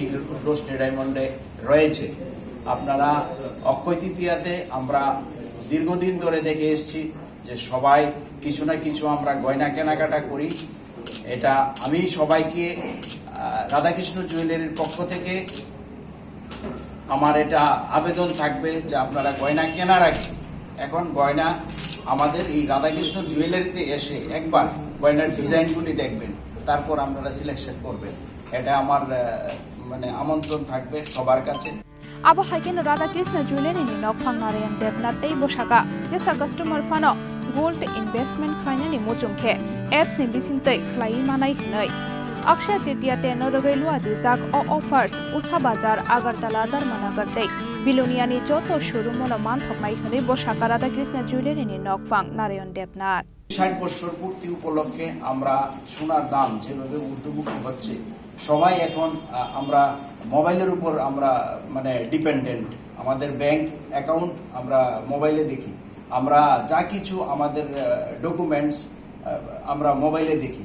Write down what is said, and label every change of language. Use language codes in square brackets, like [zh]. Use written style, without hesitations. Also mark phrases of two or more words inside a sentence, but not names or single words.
[bn] রোশনি ডায়মন্ডে রয়েছে আপনারা অক্ষয় তৃতীয়াতে আমরা দীর্ঘদিন ধরে দেখে এসেছি যে সবাই কিছু না কিছু আমরা গয়না কেনাকাটা করি এটা আমি সবাইকে রাধাকৃষ্ণ জুয়েলারির পক্ষ থেকে আমার এটা আবেদন থাকবে যে আপনারা গয়না কেনার আগে এখন গয়না আমাদের এই রাধাকৃষ্ণ জুয়েলারিতে এসে একবার গয়নার ডিজাইনগুলি দেখবেন, তারপর আপনারা সিলেকশন করবেন। এটা আমার মানে আমন্ত্রণ থাকবে সবার কাছে। [trp] Abo hagen Radhakrishna Jewelry ni nokphang Narayan Devnath tei boshaka jesa customer fano [en] gold investment [trp] khaina ni mochungkhe apps ni bisintei khlai manai hnai Akshay Tritiya te norogailu ajizak o offers Usha Bazar Agartala Dharmanagar tei Bilonia ni joto showroom mono manthoknai hnai boshaka Radhakrishna Jewelry ni nokphang Narayan Devnath [bn] 60 বছর পূর্তি উপলক্ষে আমরা সোনার দাম যেভাবে ঊর্ধ্বমুখী হচ্ছে, সবাই এখন আমরা মোবাইলের উপর আমরা মানে ডিপেন্ডেন্ট। আমাদের [en] bank account [bn] আমরা মোবাইলে দেখি, আমরা যা কিছু আমাদের ডকুমেন্টস আমরা মোবাইলে দেখি।